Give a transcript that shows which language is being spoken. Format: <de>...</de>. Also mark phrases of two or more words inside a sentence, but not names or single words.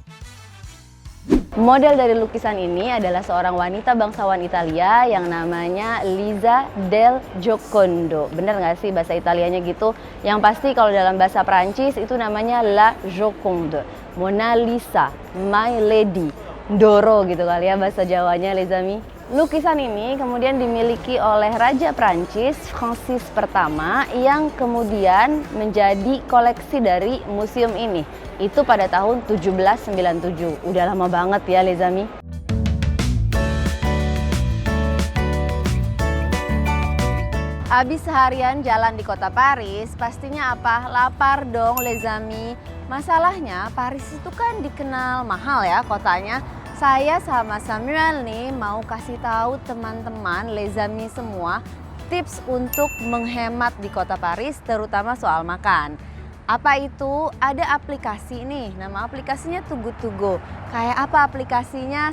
<id>Model dari lukisan ini adalah seorang wanita bangsawan Italia yang namanya Lisa del Giocondo. Bener nggak sih bahasa Italianya gitu? Yang pasti kalau dalam bahasa Prancis itu namanya La Joconde,</id> <en>Mona Lisa, My Lady,</en> <id>Doro gitu kali ya bahasa Jawanya</id> <fr>les amis.</fr> <id>Lukisan ini kemudian dimiliki oleh Raja Prancis Francis pertama yang kemudian menjadi koleksi dari museum ini. Itu pada tahun 1797. Udah lama banget ya</id> <fr>les amis.</fr> <id>Habis seharian jalan di kota Paris, pastinya apa? Lapar dong</id> <fr>les amis.</fr> <id>Masalahnya Paris itu kan dikenal mahal ya kotanya. Saya sama Samuel nih mau kasih tahu teman-teman</id> <fr>les amis</fr> <id>semua tips untuk menghemat di kota Paris terutama soal makan. Apa itu? Ada aplikasi nih, nama aplikasinya Too Good To Go. Kayak apa aplikasinya?</id>